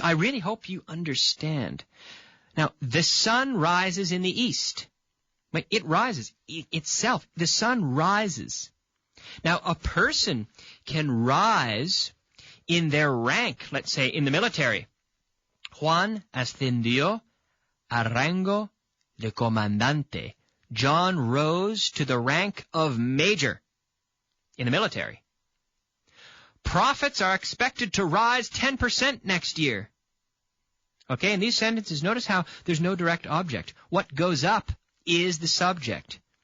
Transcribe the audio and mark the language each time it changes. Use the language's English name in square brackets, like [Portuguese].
[English] I really hope you understand. Now, the sun rises in the east. It rises itself. The sun rises. Now, a person can rise in their rank, let's say in the military. [Spanish] Juan ascendió a rango de comandante. [English] John rose to the rank of major in the military. Prophets are expected to rise 10% next year. Okay, in these sentences, notice how there's no direct object. What goes up is the subject.